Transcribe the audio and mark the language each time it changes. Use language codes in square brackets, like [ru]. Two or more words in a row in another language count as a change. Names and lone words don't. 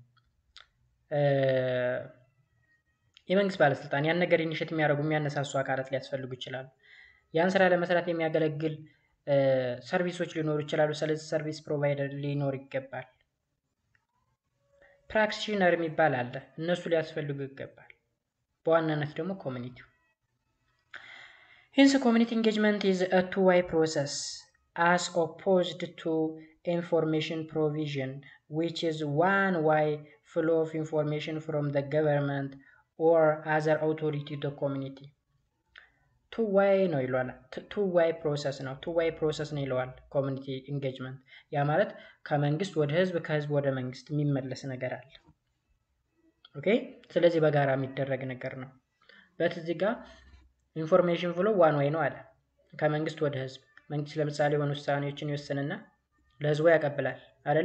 [am] የመንግስት ባለስልጣን ያን ነገር ኢኒሼት የሚያደርጉ የሚያነሳሱ አካላት ሊያስፈልጉ ይችላሉ። ያን ስራ ለመስራት የሚያገለግል ሰርቪሶች ሊኖሩ ይችላሉ። ስለዚህ [en] service provider [am] ሊኖር ይገባል። ፕራክቲሽነር የሚባል አለ። እነሱ ሊያስፈልጉ ይገባል። በዋናነት ደግሞ ኮሚኒቲው። [en] Hence community engagement is a two-way process as opposed to information provision, which is one-way flow of information from the government or other authority to community. Two-way [am] ነው ይሏል። [en] two-way process [am] ነው። [en] two-way process [am] ነው ይሏል [en] community engagement። [am] ያ ማለት ከመንግስት ወደ ህዝብ፣ ከህዝብ ወደ መንግስት የሚመለስ ነገር አለ። ኦኬ ስለዚህ በጋራ የሚደረግ ነገር ነው። በዚህ ጋር [en] information flow one way [am] ነው አለ። ከመንግስት ወደ ህዝብ፣ መንግስት ለምሳሌ የሆኑ ውሳኔዎችን ይወስንና ለህዝቡ ያቀብላል አይደለ?